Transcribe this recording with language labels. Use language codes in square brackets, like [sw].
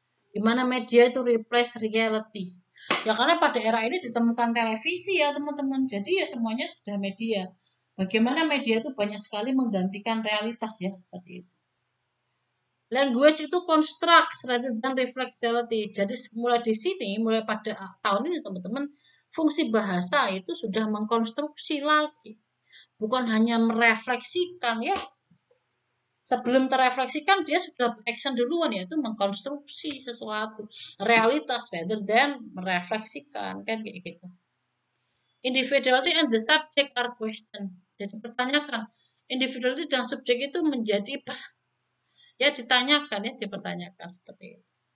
[id] Di mana media itu [en] replace reality. [id] Ya karena pada era ini ditemukan televisi ya teman-teman. Jadi ya semuanya sudah media. Bagaimana media itu banyak sekali menggantikan realitas ya seperti itu. [en] Language itu construct rather than reflect reality. [id] Jadi mulai di sini, mulai pada tahun ini teman-teman, fungsi bahasa itu sudah mengkonstruksi lagi. Bukan hanya merefleksikan ya. Sebelum terefleksikan dia sudah action duluan yaitu mengkonstruksi sesuatu. Realitas [en] rather than [id] merefleksikan kan kayak gitu. [en] Individuality and the subject are question. [id] Jadi pertanyakan, individuality dan subjek itu menjadi ya ditanyakan ya dipertanyakan seperti itu.